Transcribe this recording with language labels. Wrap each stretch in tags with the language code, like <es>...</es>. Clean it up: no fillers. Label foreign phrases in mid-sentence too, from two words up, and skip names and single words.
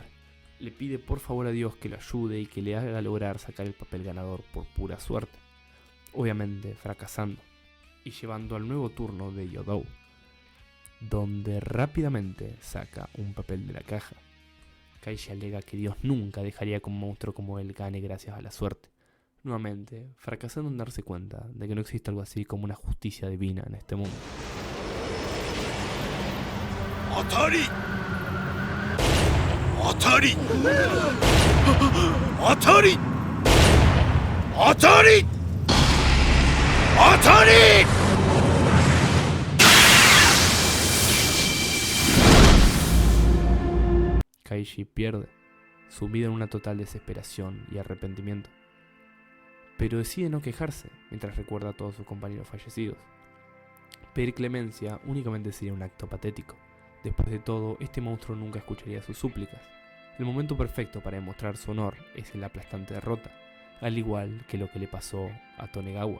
<es>Le pide por favor a Dios que lo ayude y que le haga lograr sacar el papel ganador por pura suerte, obviamente fracasando, y llevando al nuevo turno de Yodou, donde rápidamente saca un papel de la caja. Kaishi alega que Dios nunca dejaría que un monstruo como él gane gracias a la suerte, nuevamente fracasando en darse cuenta de que no existe algo así como una justicia divina en este mundo.</es> <ja>¡Atari! ¡Atari! ¡Atari! ¡Atari! ¡Atari!</ja> <es>Kaishi pierde, sumido en una total desesperación y arrepentimiento. Pero decide no quejarse mientras recuerda a todos sus compañeros fallecidos. Pedir clemencia únicamente sería un acto patético. Después de todo, este monstruo nunca escucharía sus súplicas. El momento perfecto para demostrar su honor es en la aplastante derrota, al igual que lo que le pasó a Tonegawa.</es>